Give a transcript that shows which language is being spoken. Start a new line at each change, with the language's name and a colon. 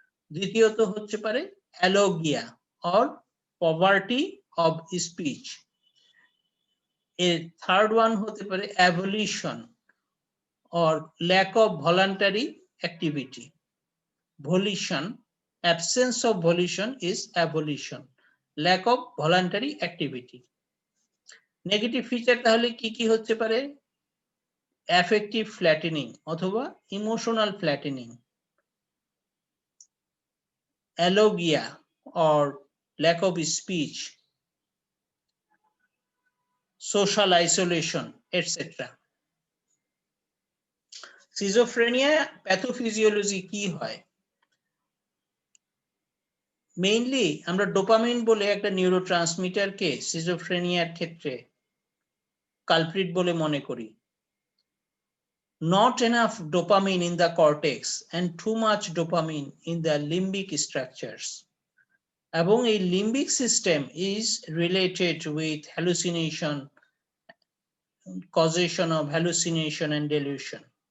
Bangla: দ্বিতীয়ত হচ্ছে পারে অ্যালোগিয়া অর পভার্টি অফ স্পিচ। এর থার্ড ওয়ান হতে পারে evaluation or lack of voluntary activity. ভলিউশন
English: Absence of volition is avolition, lack of voluntary activity.
Bangla: Negative feature তাহলে কি কি হতে পারে? অ্যাফেক্টিভ ফ্ল্যাটেনিং অথবা emotional ফ্ল্যাটেনিং, অ্যালোগিয়া
English: or lack of speech, social isolation, etc.
Bangla: Schizophrenia pathophysiology কি হয়? মেইনলি আমরা ডোপামিন বলে একটা নিউরোট্রান্সমিটারকে সিজোফ্রেনিয়ার ক্ষেত্রে কালপ্রিট বলে মনে করি।
English: Not enough dopamine in the cortex and too much dopamine in the limbic structures.
Bangla: এবং এই limbic system
English: is related with hallucination, causation of hallucination and delusion.